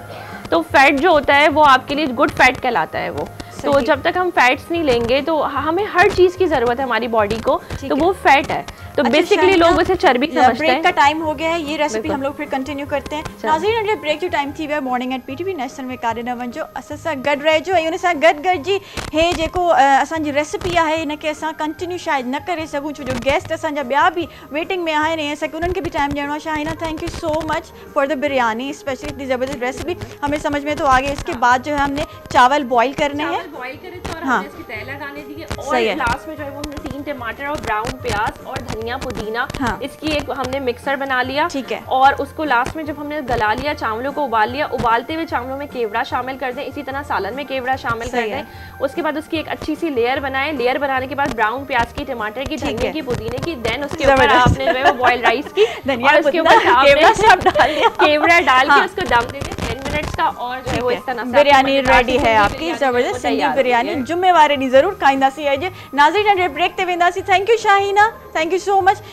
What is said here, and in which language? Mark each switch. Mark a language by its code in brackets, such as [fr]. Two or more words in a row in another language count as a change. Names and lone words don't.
[hi] तो फैट जो होता है वो आपके लिए [en] good fat [hi] कहलाता है वो। तो जब तक हम फैट्स नहीं लेंगे तो हमें हर चीज़ की ज़रूरत है हमारी बॉडी को, तो वो फैट है। तो बेसिकली लोग उसे चर्बी समझते हैं। ब्रेक का टाइम हो गया है, ये रेसिपी हम लोग फिर कंटिन्यू करते हैं। [sd] नाज़रीन, अगले ब्रेक जो टाइम थी वह मॉर्निंग एट पीटीवी नेशनल में कारिना वंजो असां गॾु रहिजो ऐं उन सां गॾु जी हे जेको असांजी रेसिपी आहे इनखे असां कंटिन्यू शायदि न करे सघूं छो जो गेस्ट असांजा ॿिया बि वेटिंग में आहिनि ऐं असांखे उन्हनि खे बि टाइम ॾियणो आहे। [hi] शाहिना, [en] Thank you so much for the biryani, [hi] स्पेशली इतनी ज़बरदस्त रेसिपी हमें समझ में तो आ गई। इसके बाद जो है हमने चावल बॉईल करने हैं, बॉईल करे थे और हमने इसकी तह लगाने दी है और लास्ट में जो है वो हमने 3 टमाटर और ब्राउन प्याज और धनिया पुदीना इसकी एक हमने मिक्सर बना लिया। ठीक है। और उसको लास्ट में जब हमने गला लिया, चावलों को उबाल लिया, उबालते हुए चावलों में केवड़ा शामिल कर दें, इसी तरह सालन में केवड़ा शामिल कर दें। उसके बाद उसकी एक अच्छी सी लेयर बनाएं। लेयर बनाने के बाद ब्राउन प्याज की, टमाटर की, धनिया की, पुदीने की, देन उसके ऊपर आपने जो है वो [en] boiled rice [hi] की और उसके ऊपर केवड़ा डाल के उसको दम दे दें 10 मिनट्स का और जो है वो इस तरह से बिरयानी रेडी है आपकी ज़बरदस्त सिंधी बिरयानी। [sd] जुम्मेवार ॾींहुं ज़रूर खाईंदासीं अॼु। नाज़रीन, ब्रेक ते वेंदासीं। [en] Thank you Shaheena, thank you so much.